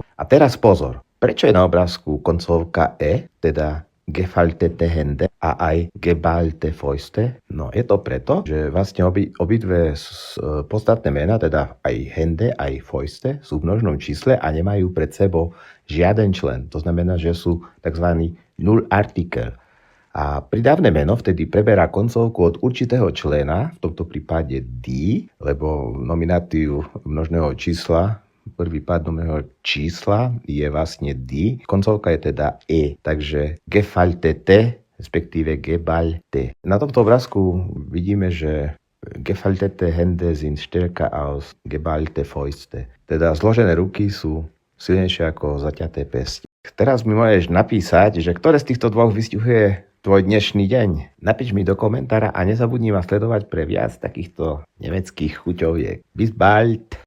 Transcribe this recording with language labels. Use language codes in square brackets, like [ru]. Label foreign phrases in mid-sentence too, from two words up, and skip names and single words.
[sk] A teraz pozor, prečo je na obrázku koncovka e, teda [de] gefaltete Hände [sk] a aj [de] geballte Fäuste? [sk] No je to preto, že vlastne obidve podstatné mená, teda aj Hände, aj Fäuste, sú v množnom čísle a nemajú pred sebou žiaden člen. To znamená, že sú tzv. [de] Null artikel. [sk] A pridávne meno vtedy preberá koncovku od určitého člena, v tomto prípade die, lebo nominátiu množného čísla, prvý pád množného čísla je vlastne die, koncovka je teda e, takže gefaltete, respektíve geballte. Na tomto obrázku vidíme, že [de] gefaltete Hände sind stärker als geballte Fäuste. [sk] Teda zložené ruky sú silnejšie ako zaťaté pesti. Teraz mi môžeš napísať, že ktoré z týchto dvoch vystihuje tvoj dnešný deň. Napíš mi do komentára a nezabudni ma sledovať pre viac takýchto nemeckých chuťoviek. [de] Bis bald!